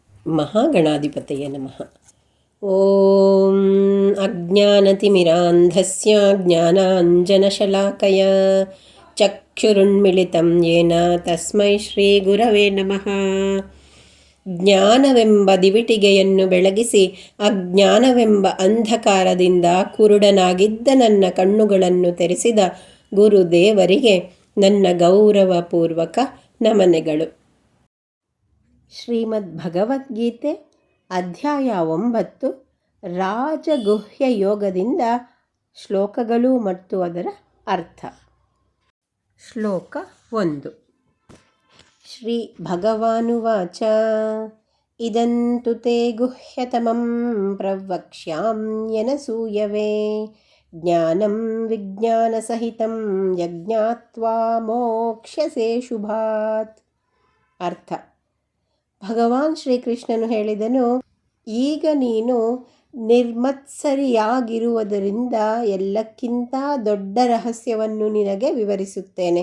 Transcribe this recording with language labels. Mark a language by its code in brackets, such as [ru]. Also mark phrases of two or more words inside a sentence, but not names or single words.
[sa] ಮಹಾಗಣಾಧಿಪತಯೇ ನಮಃ. ಓಂ ಅಜ್ಞಾನತಿಮಿರಾಂಧಸ್ಯ ಜ್ಞಾನಾಂಜನಶಲಾಕಯ ಚಕ್ಷುರುನ್ಮಿಳಿತಂ ಯೇನ ತಸ್ಮೈ ಶ್ರೀ ಗುರವೇ ನಮಃ. [kn] ಜ್ಞಾನವೆಂಬ ದಿವಿಟಿಗೆಯನ್ನು ಬೆಳಗಿಸಿ ಅಜ್ಞಾನವೆಂಬ ಅಂಧಕಾರದಿಂದ ಕುರುಡನಾಗಿದ್ದ ನನ್ನ ಕಣ್ಣುಗಳನ್ನು ತೆರೆಸಿದ ಗುರುದೇವರಿಗೆ ನನ್ನ ಗೌರವಪೂರ್ವಕ ನಮನೆಗಳು. ಶ್ರೀಮದ್ ಭಗವದ್ಗೀತೆ ಅಧ್ಯಾಯ 9 ರಾಜಗುಹ್ಯ ಯೋಗದಿಂದ ಶ್ಲೋಕಗಳು ಮತ್ತು ಅದರ ಅರ್ಥ. ಶ್ಲೋಕ 1. [sa] ಶ್ರೀ ಭಗವಾನುವಾಚ ಇದಂತು ತೇ ಗುಹ್ಯತಮಂ ಪ್ರವಕ್ಷ್ಯಾಮ್ಯನಸೂಯವೆ ಜ್ಞಾನಂ ವಿಜ್ಞಾನಸಹಿತಂ ಯಜ್ಞಾತ್ವಾ ಮೋಕ್ಷ್ಯಸೇ ಶುಭಾತ್. [kn] ಅರ್ಥ. ಭಗವಾನ್ ಶ್ರೀಕೃಷ್ಣನು ಹೇಳಿದನು, ಈಗ ನೀನು ನಿರ್ಮತ್ಸರಿಯಾಗಿರುವುದರಿಂದ ಎಲ್ಲಕ್ಕಿಂತ ದೊಡ್ಡ ರಹಸ್ಯವನ್ನು ನಿನಗೆ ವಿವರಿಸುತ್ತೇನೆ.